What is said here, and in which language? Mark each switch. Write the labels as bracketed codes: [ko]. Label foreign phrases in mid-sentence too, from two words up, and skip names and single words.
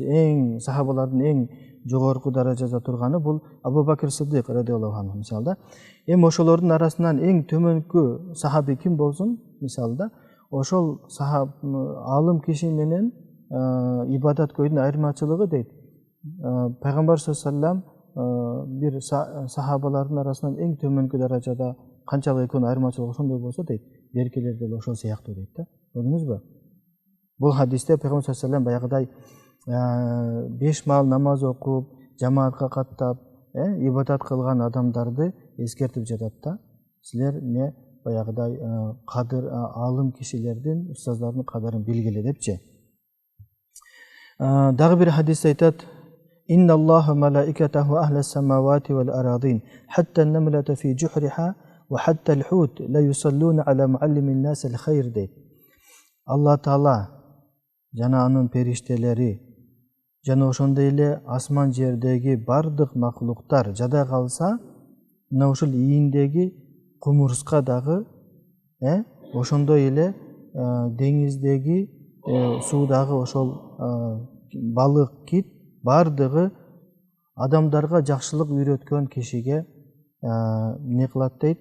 [ky] Эң сахабалардын эң жогорку даражада турганы бул Абу Бакр Сиддик [ar] رضي الله عنه [ky] мисалда. Эми ошолордун арасынан эң төмөнкү сахаби ким болсун мисалда, ошол алым киши менен ибадаткөйдүн айырмачылыгы дейт. Пайгамбар [ar] صلى الله عليه وسلم [ky] бир сахабалардын арасынан эң төмөнкү даражада канчалык экөөнүн айырмачылыгы ошондой болсо дейт, беркелер деле ошол сыяктуу дейт да. Көрдүңүзбү? Бул хадисте пайгамбар [ar] صلى الله عليه وسلم [ky] баягыдай 5 маал намаз окуп, жамаатка каттап, ибадат кылган адамдарды эскертип жатат да. Силер не баягыдай кадыр алым кишилердин, устаздардын кадырын билгиле депчи. Дагы бир хадисте айтат: [ar] "إن الله وملائكته وأهل السماوات والأرضين حتى النملة في جحرها وحتى الحوت ليصلون على معلم الناس الخير" дейт. [ky] Алла Таала жана анын периштелери жана ошондой эле асман жердеги бардык макулуктар жада калса, мына ушул ийиндеги кумурска дагы, ошондой эле деңиздеги суудагы ошол балык, кит бардыгы адамдарга жакшылык үйрөткөн кишиге эмне кылат дейт?